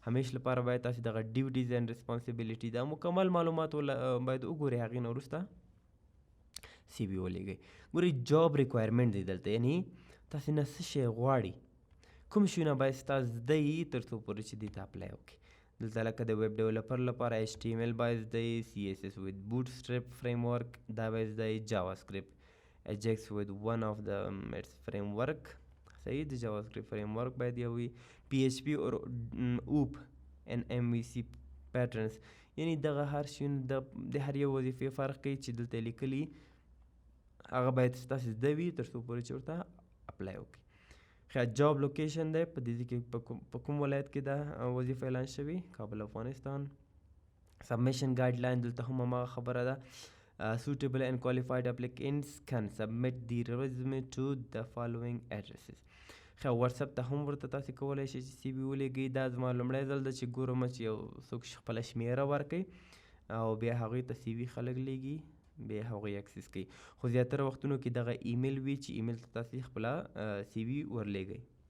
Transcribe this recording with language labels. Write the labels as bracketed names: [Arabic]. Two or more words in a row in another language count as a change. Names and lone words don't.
[Pashto] همیش لپاره باید تاسې دغه [English] duties and responsibility [Pashto] دا مکمل معلومات باید وګورئ، هغې نه وروسته سی وي ولیږئ. ګورئ [English] job requirement [Pashto] دی دلته، یعنې تاسې نه څه شی غواړي، کوم شیونه باید ستا زده یي تر څو پورې چې دې ته اپلای وکړي. دلته لکه د [English] web developer [Pashto] لپاره HTML باید زده یي، [English] CSS with bootstrap framework [Pashto] دا باید زده یي، [English] JavaScript Ajax with one of the its framework [Pashto] صحیح د [English] JavaScript framework [Pashto] باید یو وي، [English] PHP or OOP and MVC patterns. [Pashto] یعنی دغه هر شیونه د هر یو وظیفې فرق کوي چې دلته لیکلي هغه باید ستاسې زده وي تر څو پورې چې ورته اپلای وکړي. ښه [English] job location [Pashto] دی، په دې کې په کوم ولایت کې دا وظیفه اعلان شوي، کابل افغانستان. [English] submission guide line [Pashto] دلته هم هماغه خبره ده، [English] suitable and qualified applicants can submit the resume to the following addresses. [Pashto] ښه واتساپ ته هم ورته تاسې کولی شئ چې سی وي ولیږئ. دا زما لومړی ځل ده چې ګورم چې یو څوک خپله شمېره ورکوي او بیا هغوی ته سی وي خلک لیږي، بیا هغوی اکسس کوي. خو زیاتره وختونو کې دغه ایمیل وي چې ایمیل ته تاسې خپله سی وي ورلیږئ.